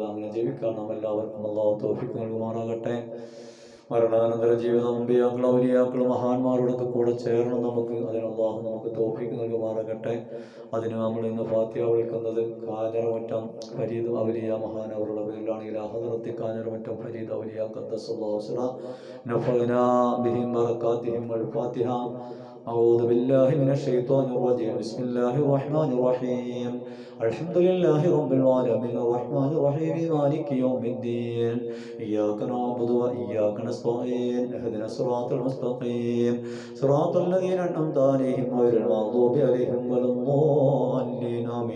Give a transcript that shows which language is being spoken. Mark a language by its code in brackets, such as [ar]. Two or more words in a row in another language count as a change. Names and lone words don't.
[ml] അങ്ങനെ ജീവിക്കാൻ നാം എല്ലാവർക്കും അള്ളാഹു തൗഫീഖ് നൽകുമാറാകട്ടെ. മരണാനന്തര ജീവിതം അമ്പിയാക്കൾ, ഔലിയാക്കൾ, മഹാന്മാരോടൊക്കെ കൂടെ ചേരണം നമുക്ക്. അതിന് അള്ളാഹു നമുക്ക് തൗഫീഖ് നൽകുമാറാകട്ടെ. അതിന് നമ്മൾ ഇന്ന് ഫാത്തിഹ വിളിക്കുന്നത് കാഞ്ഞിരമറ്റം ഫരീദ് ഔലിയ മഹാനവറുടെ പേരിലാണ്. [ar] إلى حضرة കാഞ്ഞിരമറ്റം ഫരീദ് ഔലിയ قدس الله سره نفعنا بهم وبركاتهم والفاتحة. أعوذ بالله من الشيطان الرجيم. بسم الله الرحمن الرحيم. الحمد لله رب العالمين الرحمن الرحيم مالك يوم الدين. إياك نعبد وإياك نستعين. اهدنا الصراط المستقيم صراط الذين أنعمت عليهم غير المغضوب عليهم ولا الضالين آمين.